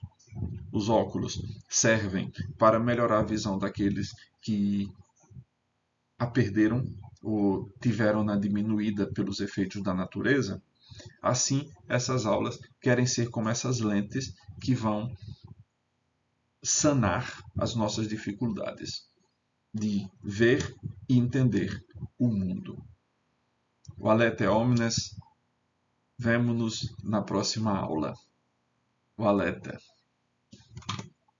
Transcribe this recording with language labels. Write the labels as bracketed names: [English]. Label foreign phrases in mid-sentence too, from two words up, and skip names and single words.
[Portuguese] Os óculos servem para melhorar a visão daqueles que a perderam ou tiveram-na diminuída pelos efeitos da natureza. Assim, essas aulas querem ser como essas lentes que vão sanar as nossas dificuldades de ver e entender o mundo. [Latin] Valete omnes, [Portuguese] vemo-nos na próxima aula. Valete.